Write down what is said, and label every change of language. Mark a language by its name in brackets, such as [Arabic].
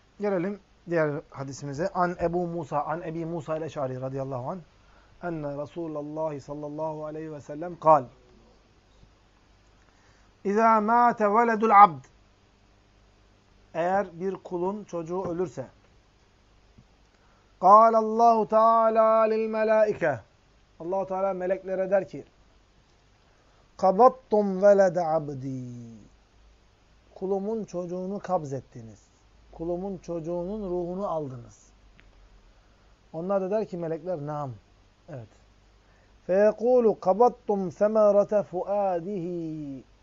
[Turkish] Gelelim diğer hadisimize. An Ebu Musa, An Ebi Musa el-Eş'ari radıyallahu anh. Enne Resulullah sallallahu aleyhi ve sellem kal. [Arabic] İza mâte veledul abd. [Turkish] Eğer bir kulun çocuğu ölürse. [Arabic] قال الله تعالى للملائكة. [Turkish] Allah Teala meleklere der ki: [Arabic] قبضتم ولد عبدي. [Turkish] Kulumun çocuğunu kabzettiniz. Kulumun çocuğunun ruhunu aldınız. Onlar da der ki melekler: "Nam." Evet. [Arabic] فيقول قبضتم ثمرة فؤاده.